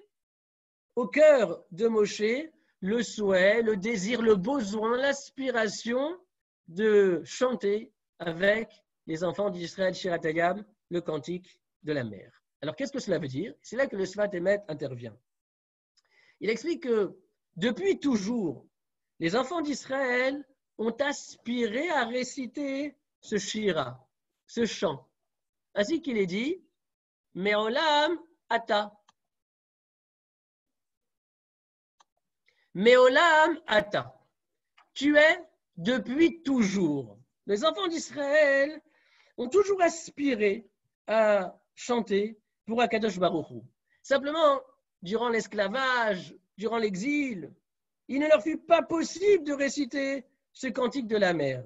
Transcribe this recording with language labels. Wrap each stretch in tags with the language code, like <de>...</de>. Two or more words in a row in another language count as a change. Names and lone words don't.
<fr>Il est monté au cœur de Moshe le souhait, le désir, le besoin, l'aspiration de chanter avec les enfants d'Israël,</fr> <he>שירת הים,</he> <fr>le cantique de la mer. Alors, qu'est-ce que cela veut dire? C'est là que le Sfat Emet intervient. Il explique que depuis toujours, les enfants d'Israël ont aspiré à réciter ce shira, ce chant. Ainsi qu'il est dit,</fr> <he>מעולם אתה. מעולם אתה.</he> <fr>Tu es depuis toujours. Les enfants d'Israël ont toujours aspiré à chanter pour Akadosh Baruch Hu. Simplement, durant l'esclavage, durant l'exil, il ne leur fut pas possible de réciter ce cantique de la mer.</fr>